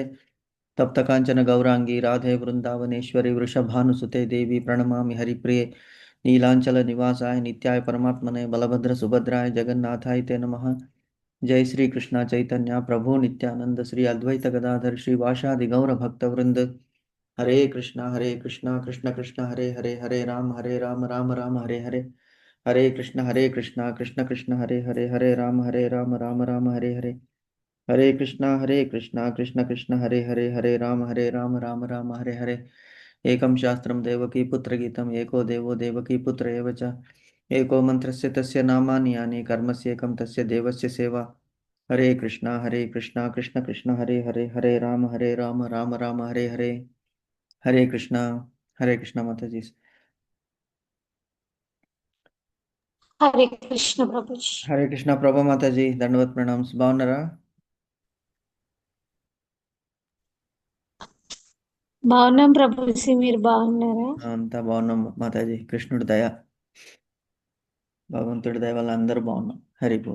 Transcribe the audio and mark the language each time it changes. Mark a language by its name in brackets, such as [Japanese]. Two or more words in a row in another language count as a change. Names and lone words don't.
[Sanskrit] तप्त कांचन गौरांगी राधे वृंदावनेश्वरी वृषभानुसुते देवी प्रणमामि हरिप्रिये नीलांचल निवासाय नित्याय परमात्मने बलभद्र सुभद्राय जगन्नाथाय ते नमः। जय श्री कृष्णा चैतन्य प्रभु नित्यानंद श्री अद्वैत गदाधर श्रीवासादि गौर भक्त वृंद हरे कृष्णा कृष्ण कृष्ण हरे हरे हरे राम राम हरे हरे हरे कृष्णा कृष्ण कृष्ण हरे राम राम हरे हरे हरे कृष्णा कृष्ण कृष्ण हरे राम राम हरे हरे। एकं शास्त्रं देवकी पुत्रगीतम् एको देवो देवकी पुत्र एव च एको मन्त्रस्य तस्य नामानि यानि कर्मस्येकं तस्य देवस्य सेवा। हरे कृष्णा कृष्ण कृष्ण हरे राम राम राम हरे हरे। [Hindi] हरे कृष्णा माता जी। हरे कृष्ण प्रभुजी। [Telugu] हरे कृष्णा ప్రభా మాతాజీ దండవత్ ప్రణామ్స్ బాగున్నారా? బాగున్నాం ప్రభుజీ, మీరు బాగున్నారా? అంతా బాగున్నాం మాతాజీ, కృష్ణుడి దయ భగవంతుడి దయ వల్ల అందరూ బాగున్నాం. హరి బోల్.